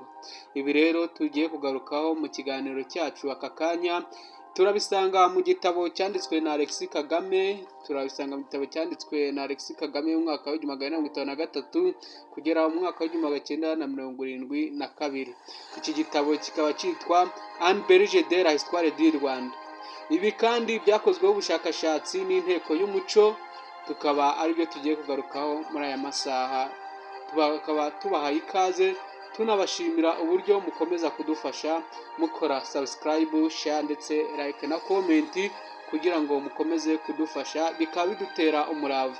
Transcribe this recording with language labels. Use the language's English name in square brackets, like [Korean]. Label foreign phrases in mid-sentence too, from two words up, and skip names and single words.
[Kinyarwanda] Ibi rero tugiye kugarukaho mu kiganiro cyacu aka kanya. Turabisanga mu gitabo cyanditswe na Alexis Kagame, turabisanga mu gitabo cyanditswe na Alexis Kagame mu mwaka w'1953 kugera mu mwaka w'1972. Iki gitabo kikaba cyitwa Un berger de la histoire du Rwanda. Ibi kandi byakozweho ubushakashatsi n'inteko y'umuco, tukaba aribyo tugiye kugarukaho muri aya masaha. Tukaba tubahaye ikaze, tunabashimira uburyo mukomeza kudufasha mukora [English] subscribe, share [Kinyarwanda] ndetse like na comment kugira ngo mukomeze kudufasha, bikaba bidutera umurava.